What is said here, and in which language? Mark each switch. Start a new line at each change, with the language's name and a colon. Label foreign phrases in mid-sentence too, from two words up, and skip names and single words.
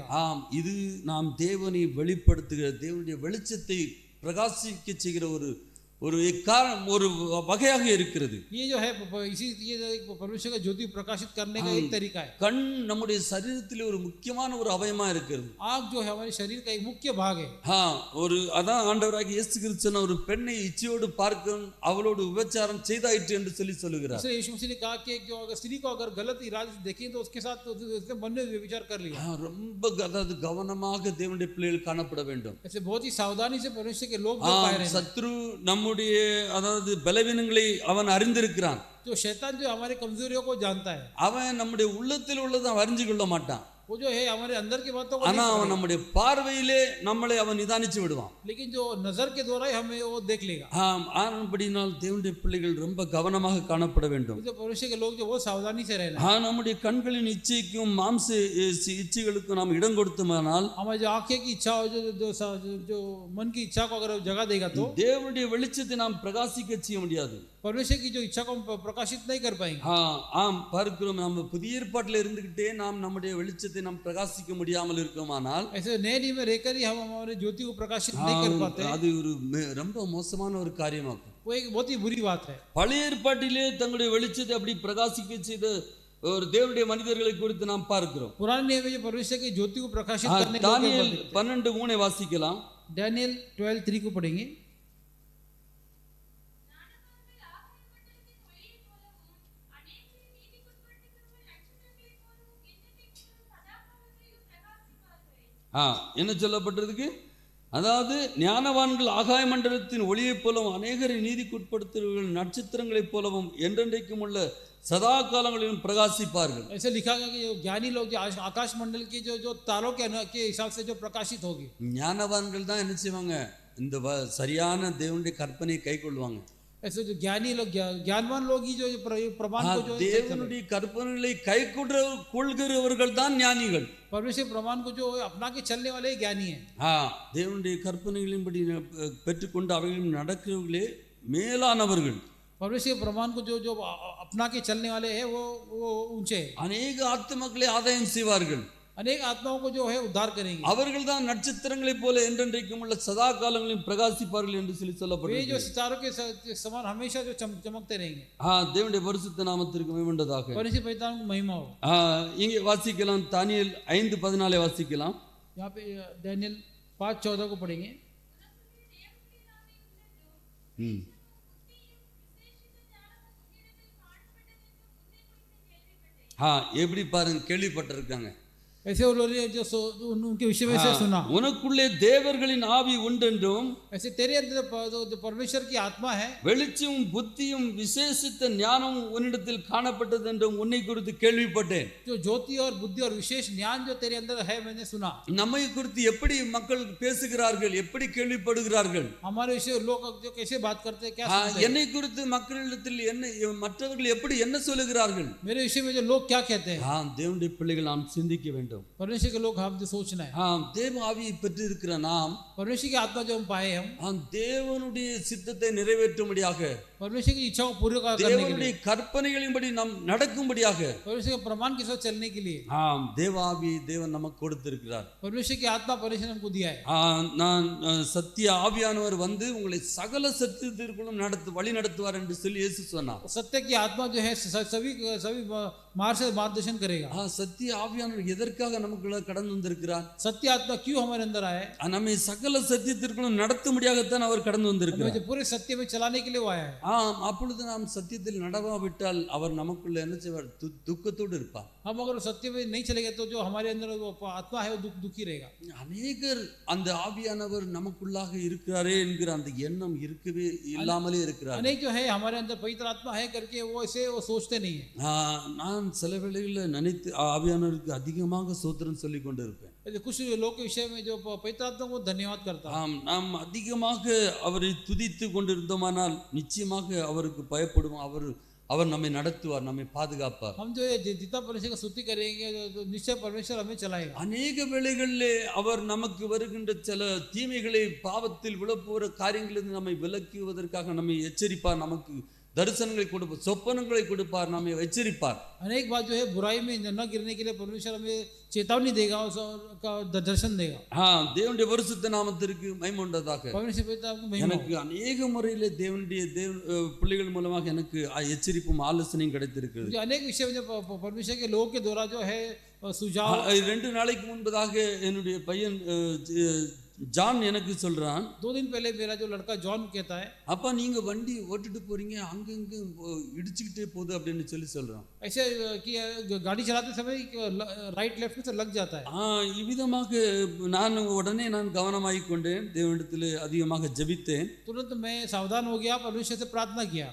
Tamil: இது நாம் தேவனை வெளிப்படுத்துகிற, தேவனுடைய வெளிச்சத்தை பிரகாசிக்க செய்கிற ஒரு வகையாக இருக்கிறது.
Hindi: ये जो है ये परमेश्वर का ज्योति प्रकाशित करने का एक तरीका है.
Tamil: கண் நம்முடைய சரீரத்திலே ஒரு முக்கியமான ஒரு அவயமா இருக்கிறது.
Hindi: आँख जो है हमारे शरीर का एक मुख्य भाग है.
Tamil: அதான் ஆண்டவராகிய இயேசு கிறிஸ்து சொன்ன, ஒரு பெண்ணை இச்சையோடு பார்க்கும் அவளோடு விபச்சாரம் செய்தாயிற்று என்று சொல்லுகிறார்.
Hindi: यीशु मसीह ने कहा कि जो अगर स्त्री को अगर गलत इरादे से देखें तो उसके साथ उसके मन में व्यभिचार कर लिया.
Tamil: ரொம்ப கவனமாக தேவனுடைய பிள்ளைகள் காணப்பட வேண்டும்.
Hindi: ऐसे बहुत ही सावधानी से परमेश्वर के लोग पाए रहे हैं.
Tamil: சத்ரு நம்முடைய பலவீனங்களை அவன் அறிந்திருக்கிறான்.
Hindi: जो शैतान जो हमारे कमजोरियों को जानता है,
Tamil: அவன் நம்முடைய உள்ளத்தில் உள்ளதை அறிஞ்சு கொள்ள மாட்டான்.
Hindi: वो जो है हमारे अंदर की बातों को
Tamil: ஆனா அவன் நம்முடைய பார்வையிலே நம்மளை அவன் நிதானிச்சு விடுவான்.
Hindi: लेकिन जो नजर के द्वारा ही हमें वो देख लेगा.
Tamil: ஆனபடினால் தேவனுடைய பிள்ளைகள் ரொம்ப கவனமாக காணப்பட வேண்டும்.
Hindi: जो परमेश्वर के लोग जो वो सावधानी से रहना.
Tamil: நம்முடைய கண்களின் இச்சைக்கும் மாம்ச இச்சைகளுக்கும் நாம் இடம் கொடுத்தோமானால்,
Hindi: हमारी जो आंखें की इच्छा जो मन की इच्छा को अगर जगह देगा तो
Tamil: தேவனுடைய வெளிச்சத்தை நாம் பிரகாசிக்க செய்ய முடியாது.
Hindi: परमेश्वर की जो इच्छा को प्रकाशित नहीं कर पाएंगे.
Tamil: பார்க்கிறோம், நம்ம புதிய ஏற்பாட்டில் இருந்துகிட்டே நாம் நம்முடைய வெளிச்சத்தை நாம் பிரகாசிக்க முடியாமல் இருக்கோமானால்,
Hindi: ऐसे नए नियम में रहकर ही हम हमारे ज्योति को प्रकाशित नहीं कर पाते.
Tamil: அது ஒரு ரொம்ப மோசமான ஒரு காரியமாகும்.
Hindi: वो एक बहुत ही बुरी बात है.
Tamil: பழைய ஏற்பாட்டிலே தங்களுடைய வெளிச்சத்தை அப்படி பிரகாசிக்க செய்த ஒரு தேவனுடைய மனிதர்களை குறித்து நாம் பார்க்கிறோம்.
Hindi: पुराने नियम में परमेश्वर की ज्योति को प्रकाशित करने
Tamil: दानियेल 12:3 வாசிக்கலாம்.
Hindi: डैनियल 12:3 को पढ़ेंगे.
Tamil: என்ன சொல்லப்பட்டிருக்கு? அதாவது ஞானவான்கள் ஆகாய மண்டலத்தின் ஒளியைப் போலவும் அநேகரை நீதிக்குட்படுத்துகிறவர்கள் நட்சத்திரங்களைப் போலவும் என்றென்றைக்கும் உள்ள सदा காலங்களிலும் பிரகாசிப்பார்கள்.
Hindi: ऐसे लिखा गया कि ज्ञानी लोग जो आकाश मंडल के जो तारों के हिसाब से जो प्रकाशित होगी.
Tamil: ஞானவான்கள் தான் என்ன செய்வாங்க? இந்த சரியான தேவனுடைய கற்பனையை கைக்கொள்வாங்க.
Hindi: ऐसे जो ज्ञानी लोग ज्ञानवान लोग ही जो प्रमाण को जो
Tamil: தேவனுடைய கற்பனைகளை கைக்கொள்கிறவர்கள் தான் ஞானிகள்.
Hindi: परमेश्वर प्रमाण को जो अपना के चलने वाले ज्ञानी हैं.
Tamil: தேவனுடைய கற்பனைகளின்படி பெற்றுக்கொண்டு அவைகளில் நடக்கிறவர்களே மேலானவர்கள்.
Hindi: परमेश्वर प्रमाण को जो अपना के चलने वाले हैं वो ऊंचे.
Tamil: அநேக ஆத்துமாக்களை ஆதாயம் செய்வார்கள்.
Hindi: अनेक आत्माओं को जो है उद्धार करेंगे.
Tamil: அவர்கள் தான் நட்சத்திரங்களைப் போல என்றென்றைக்கும் உள்ள சதா காலங்களிலும் பிரகாசிப்பார்கள் என்று சொல்லப்பட்டிருக்கிறது.
Hindi: वे जो सितारों के समान हमेशा जो चमकते रहेंगे.
Tamil: தேவனுடைய பரிசுத்த நாமத்திற்கு மகிமை உண்டாதாக.
Hindi: परमेश्वर पिता को महिमा हो.
Tamil: இங்கே வாசிக்கலாம், தானியேல் 5:14 வாசிக்கலாம்.
Hindi: यहाँ पे दानियेल 5:14 को पढ़ेंगे.
Tamil: எப்படி பாருங்க, கேள்விப்பட்டிருக்காங்க.
Hindi: ऐसे उन्होंने जो उनके विषय में से सुना.
Tamil: உனக்குள்ளே தேவர்களின் ஆவி உண்டென்றும்,
Hindi: ऐसे तेरे अंदर जो परमेश्वर की आत्मा है,
Tamil: வெளிச்சமும் புத்தியும் விசேஷித்த ஞானமும் உன்னிடத்தில் காணப்பட்டது என்றும் உன்னை குறித்து கேள்விப்பட்டேன்.
Hindi: जो ज्योति और बुद्धि और विशेष ज्ञान जो तेरे अंदर है मैंने सुना.
Tamil: நம்மை குறித்து எப்படி மக்கள் பேசுகிறார்கள், எப்படி கேள்விப்படுகிறார்கள்,
Hindi: हमारे विषय लोग जो कैसे बात करते हैं, क्या सुनते हैं.
Tamil: என்னை குறித்து மக்களிடத்தில் என்ன மற்றவர்கள் எப்படி என்ன சொல்லுகிறார்கள்,
Hindi: मेरे विषय में जो लोग क्या कहते हैं.
Tamil: தேவனுடைய பிள்ளைகள் நாம் சிந்திக்க வேண்டும்.
Hindi: परमेश्वर के लोग हम जो सोचना है.
Tamil: தேவ ஆவியை பெற்றிருக்கிற நாம்,
Hindi: परमेश्वर की आत्मा जो हम पाए हम
Tamil: தேவனுடைய சித்தத்தை நிறைவேற்றும்படியாக
Hindi: परमेश्वर की इच्छा को पूरी करने के
Tamil: தேவனுடைய
Hindi: लिए,
Tamil: கற்பனைகளின்படி நாம் நடக்கும்படியாக
Hindi: परमेश्वर के प्रमाण के साथ चलने के लिए
Tamil: ஆம் தேவாவி தேவன் நமக்கு கொடுத்திருக்கிறார்.
Hindi: परमेश्वर की आत्मा परमेश्वर ने हमको दिया है।
Tamil: நான் சத்திய ஆவியானவர் வந்து உங்களை சகல சத்தியத்திற்குள்ளும் வழி நடத்துவார் என்று சொல்லி இயேசு சொன்னார்.
Hindi: सत्य की आत्मा जो है सभी मार्ग से मार्गदर्शन करेगा।
Tamil: சத்திய ஆவியானவர் எதற்காக நமக்குள்ள கடந்து வந்திருக்கிறார்?
Hindi: सत्य आत्मा क्यों हमारे अंदर आया है?
Tamil: நம்மை சகல சத்தியத்திற்குள்ளும் நடத்தும்படியாகத்தான் அவர் கடந்து வந்திருக்கிறார்.
Hindi: हमें पूरे सत्य में चलाने के लिए वो आया है।
Tamil: அப்பொழுது நாம் சத்தியத்தில் நடவாவிட்டால் அவர் நமக்குள்ள என்ன செய்வார்? துக்கத்தோடு இருப்பார்.
Hindi: हम अगर सत्य में नहीं चलेंगे तो जो हमारे अंदर वो आत्मा है वो दुखी रहेगा।
Tamil: அநேகர் அந்த ஆவியானவர் நமக்குள்ளாக இருக்கிறாரே என்கிற அந்த எண்ணம் இருக்கவே இல்லாமலே இருக்கிறார்.
Hindi: अनेक जो है हमारे अंदर पवित्र आत्मा है करके वो ऐसे वो सोचते नहीं है।
Tamil: நான் சில வேளைகளில் நினைத்து ஆவியானவருக்கு அதிகமாக சோத்திரம் சொல்லி கொண்டு இருப்பேன்.
Hindi: कुछ लोग के विषय में जो पवित्र आत्मा को धन्यवाद करता है।
Tamil: நாம் அதிகமாக அவரை துதித்து கொண்டிருந்தோமானால் நிச்சயமாக அவருக்கு பயப்படுவோம். அவர் நம்மை நடத்துவார், நம்மை பாதுகாப்பார்.
Hindi: हम जो जितना परमेश्वर का स्तुति करेंगे तो निश्चय परमेश्वर हमें चलाएगा।
Tamil: அநேக வேளைகளிலே அவர் நமக்கு வருகின்ற சில தீமைகளை பாவத்தில் விழப்போகிற காரியங்களிலிருந்து நம்மை விலக்குவதற்காக நம்மை எச்சரிப்பார். நமக்கு दर्शनங்களை கொடுப்பார், சொப்பனங்களை கொடுப்பார், நம்மை எச்சரிப்பார்.
Hindi: अनेक बात जो है बुराई में न गिरने के लिए परमेश्वर हमें चेतावनी देगा और दर्शन देगा।
Tamil: தேவனுடைய பரிசுத்த நாமத்திற்கு மகிமை உண்டாதாக. எனக்கு அநேக முறையிலே தேவனுடைய பிள்ளைகள் மூலமாக எனக்கு எச்சரிப்பும் ஆலோசனையும் கிடைத்திருக்கிறது.
Hindi: अनेक विषय में परमेश्वर के लोगों के द्वारा जो है सुझाव।
Tamil: 2 நாளைக்கு முன்பதாக என்னுடைய பையன் ஜான் எனக்கு சொல்றான்,
Hindi: 2 दिन पहले मेरा जो लड़का जॉन कहता है,
Tamil: அப்பா நீங்க வண்டி ஓட்டிட்டு போறீங்க அங்கங்க இடிச்சுக்கிட்டே போகுது அப்படின்னு சொல்றான்.
Hindi: ऐसे कि गाड़ी चलाते समय
English: right left
Hindi: में से लग जाता है।
Tamil: இவ்விதமாக உடனே நான் கவனமாகி கொண்டேன், தேவனிடத்தில் அதிகமாக ஜெபித்தேன்.
Hindi: तुरंत मैं सावधान हो गया, परमेश्वर से प्रार्थना किया।